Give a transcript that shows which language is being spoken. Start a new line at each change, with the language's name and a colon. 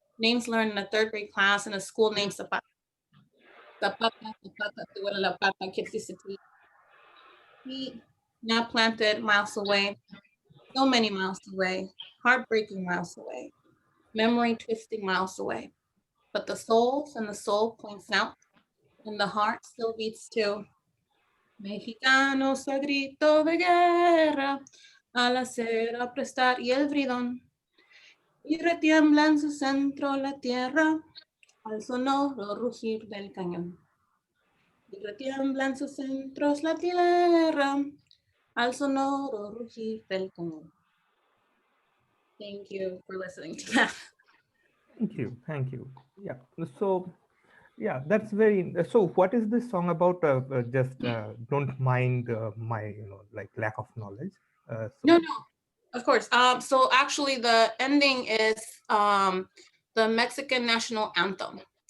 English: Names learned in a 3rd grade class in a school named Zapata. Zapata,
Spanish: te huele la pata,
English: kids used to teach. Feet now planted miles away, so many miles away, heartbreaking miles away, memory twisting miles away. But the souls and the soul points out, and the heart still beats too.
Spanish: Mexicanos a grito de guerra, al acero prestar y el bridón, y retiembla en su centro la tierra, al sonoro rugir del cañón. Y retiembla en sus centros la tierra, al sonoro rugir del cañón.
English: Thank you for listening to that. Thank you. Yeah. So, yeah, that's very. So, what is this song about? Just don't mind my, like lack of knowledge. No, So, no. Of course. So actually, the ending is the Mexican national anthem.